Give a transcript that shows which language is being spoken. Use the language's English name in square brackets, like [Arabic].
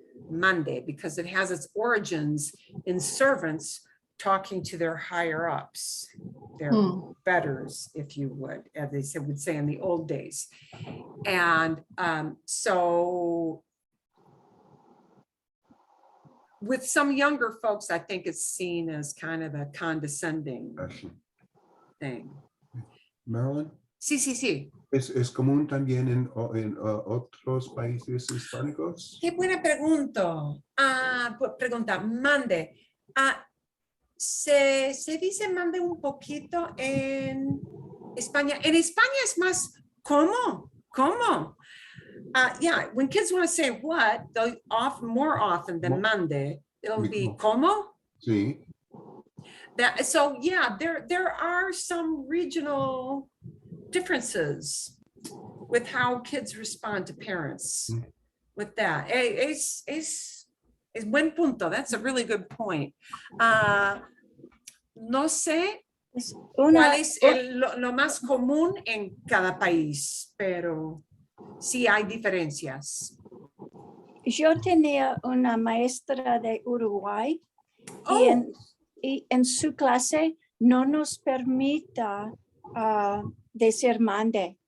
[English] Monday, because it has its origins in servants talking to their higher ups, their betters, if you would, as they would say in the old days. And so with some younger folks, I think it's seen as kind of a condescending [Spanish] Así. [English] thing. [Spanish] Marilyn, Sí. ¿es común también en otros países hispánicos? Qué buena pregunta. Pregunta, mande. Se dice mande un poquito en España. En España es más, ¿cómo? [English] Yeah, when kids want to say what, they'll more often than mande, it'll be ¿cómo? [Spanish] Sí. [English] So yeah, there are some regional differences with how kids respond to parents with that. [Spanish] Es buen punto. [English] That's a really good point. [Spanish] No sé cuál es lo más común en cada país, pero sí hay diferencias. Yo tenía una maestra de Uruguay y en su clase no nos permita decir mande.